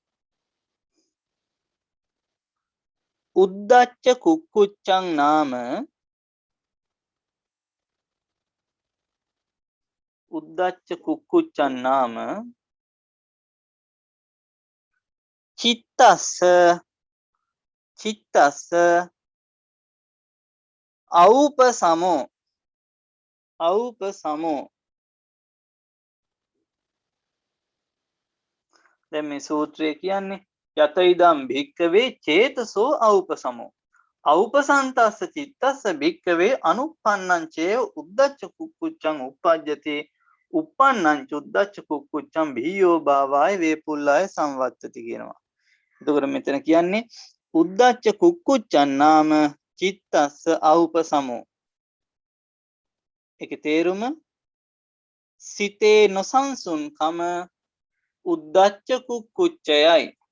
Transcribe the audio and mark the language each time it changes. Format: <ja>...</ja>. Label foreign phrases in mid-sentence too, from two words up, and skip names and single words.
<pi>උද්දච්ච කුක්කුච්චං නාම උද්දච්ච කුක්කුච්චන් නාම චිත්තස්ස අවුපසමෝ</pi> <si>දැන් මේ සූත්‍රය කියන්නේ</si> <pi>යත ඉදම් භික්කවේ චේතසෝ අවුපසමෝ අවුපසන්තස්ස චිත්තස්ස භික්කවේ අනුප්පන්නං චේව උද්දච්ච කුක්කුච්චං උප්පජ්ජති උප්පන්නං චුද්දච්ච කුක්කුච්චං භීයෝ භාවාය වේපුල්ලාය සංවත්තති කියනවා.</pi> <si>එතකොට මෙතන කියන්නේ</si> <pi>උද්දච්ච කුක්කුච්චන් නාම චිත්තස්ස අවුපසමෝ.</pi> <si>ඒකේ තේරුම සිතේ නොසන්සුන්කම උද්දච්ච කුක්කුච්චයයි.</si>